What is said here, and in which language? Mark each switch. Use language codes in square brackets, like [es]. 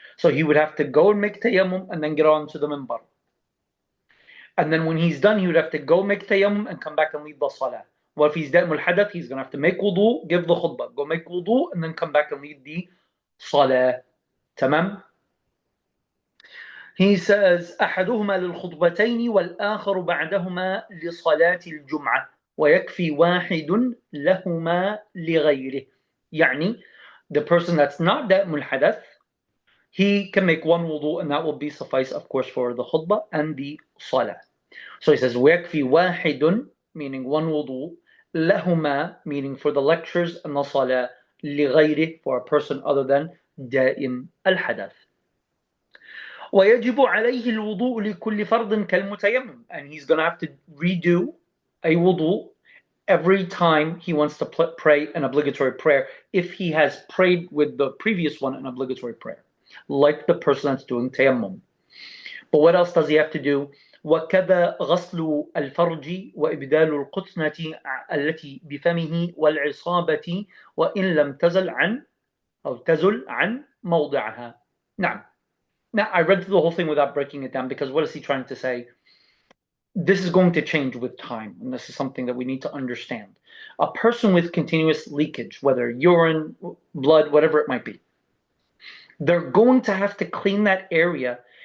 [en] So he would have to go and make tayammum and then get on to the minbar. And then when he's done, he would have to go make tayammum and come back and lead the salah. Well, if he's da'im al-hadath, he's going to have to make wudu, give the khutbah, go make wudu, and then come back and lead the salah. Tamam? He says, [ar] أحدهما للخطبتين والآخر بعدهما لصلاة الجمعة ويكفي واحد لهما لغيره. يعني, [en] the person that's not da'im al-hadath, he can make one wudu, and that will be suffice, of course, for the khutbah and the salah. So he says, [ar] وَيَكْفِي وَاحِدٌ, [en] meaning one wudu, [ar] لَهُمَا, [en] meaning for the lectures, and the salah, [ar] لِغَيْرِهِ, [en] for a person other than دائم الحدث. [ar] وَيَجِبُ عَلَيْهِ الْوُضُوء لِكُلِّ فَرْضٍ كَالْمُتَيَمِّمِ, [en] and he's going to have to redo a wudu every time he wants to pray an obligatory prayer, if he has prayed with the previous one an obligatory prayer, like the person that's doing tayammum. But what else does he have to do? [ar] وكذا غسل الفرج وإبدال القطنة التي بفمه والعصابة وإن لم تزل عن موضعها. [en] Now, I read through the whole thing without breaking it down, because what is he trying to say? This is going to change with time, and this is something that we need to understand. A person with continuous leakage, whether urine, blood, whatever it might be, they're going to have to clean that area